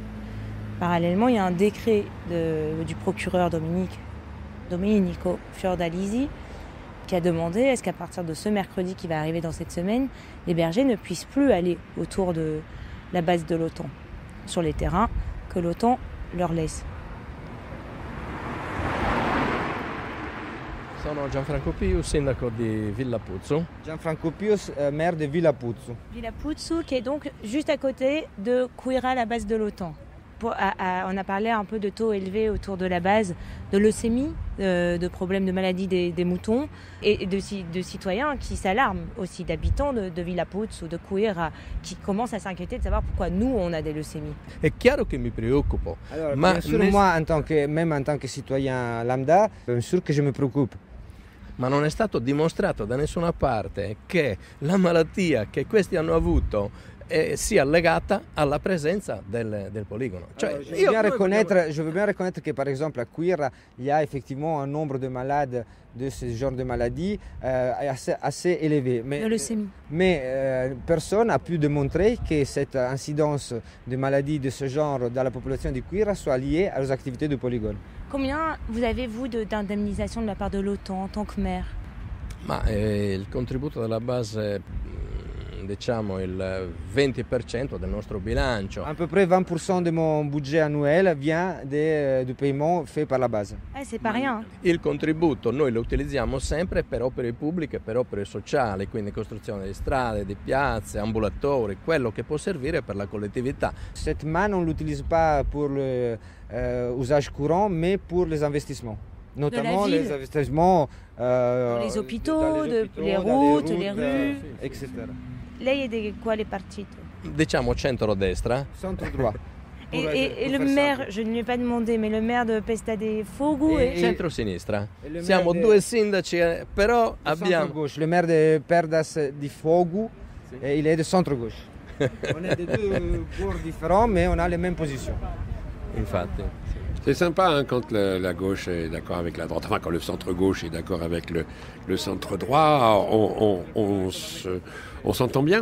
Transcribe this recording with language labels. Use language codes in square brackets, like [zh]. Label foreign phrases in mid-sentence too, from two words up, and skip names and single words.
[fr] Parallèlement, il y a un décret du procureur Domenico Fiordalisi qui a demandé est-ce qu'à partir de ce mercredi qui va arriver dans cette semaine, les bergers ne puissent plus aller autour de la base de l'OTAN, sur les terrains que l'OTAN leur laisse. [it] Sono Gianfranco Pius, sindaco di Villa Puzzo. [fr] Gianfranco Pius, maire de Villa Puzzo. Villa Puzzo, qui est donc juste à côté de Quira, la base de l'OTAN. On a parlé un peu de taux élevés autour de la base, de leucémie, de problèmes de maladie des moutons et de citoyens qui s'alarment aussi, d'habitants de Villa Puzzo, de Quira, qui commencent à s'inquiéter de savoir pourquoi nous on a des leucémies. [it] È chiaro che mi preoccupo. [fr] Alors, bien sûr, moi, même en tant que citoyen lambda, bien sûr que je me préoccupe. [it] Ma non è stato dimostrato da nessuna parte che la malattia che questi hanno avuto sia legata alla presenza del poligono. Cioè, [fr] je veux bien reconnaître que par exemple à Quira, il y a effectivement un nombre de malades de ce genre de maladie assez élevé. Mais personne n'a pu démontrer que cette incidence de maladies de ce genre dans la population de Quira soit liée aux activités du polygone. Combien vous avez-vous d'indemnisation de la part de l'OTAN en tant que maire? [it] Ma il contributo della base diciamo il 20% del nostro bilancio. [fr] À peu près 20% de mon budget annuel vient du paiement fait par la base. C'est pas rien. [it] Il contributo noi lo utilizziamo sempre per opere pubbliche, per opere sociali, quindi costruzione di strade, di piazze, ambulatori, quello che può servire per la collettività. [fr] Cette manne, on ne l'utilise pas pour l'usage courant, mais pour les investissements. Notamment les investissements les hôpitaux, les routes, les rues, etc. [it] Lei è di quale partito? Diciamo centro-destra. [fr] Centro-droit. Et le maire, je ne lui ai pas demandé, mais le maire de Pesta de Fogo [it] e centro-sinistra. Siamo due sindaci, però abbiamo... [fr] Centro-gauche. Le maire de Perdas di Fogo, il est de centre-gauche. On est de deux bourgs différents, mais on a les mêmes positions. [it] Infatti. [fr] C'est sympa hein, quand la gauche est d'accord avec la droite, enfin quand le centre-gauche est d'accord avec le centre-droit, on s'entend bien.